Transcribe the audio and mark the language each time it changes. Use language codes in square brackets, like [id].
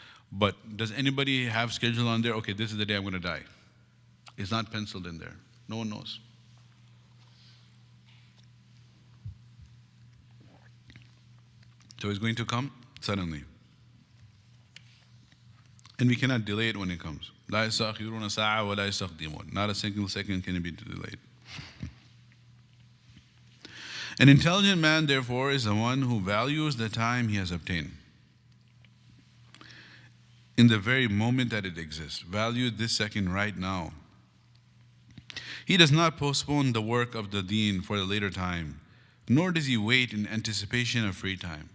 [en] But does anybody have schedule on there? Okay, this is the day I'm going to die. It's not penciled in there. No one knows. So it's going to come suddenly. And we cannot delay it when it comes. [ar] لا يستأخرون ساعة ولا يستقدمون. [en] Not a single second can be delayed. An intelligent man, therefore, is the one who values the time he has obtained in the very moment that it exists. Value this second right now. He does not postpone the work of the deen for the later time, nor does he wait in anticipation of free time.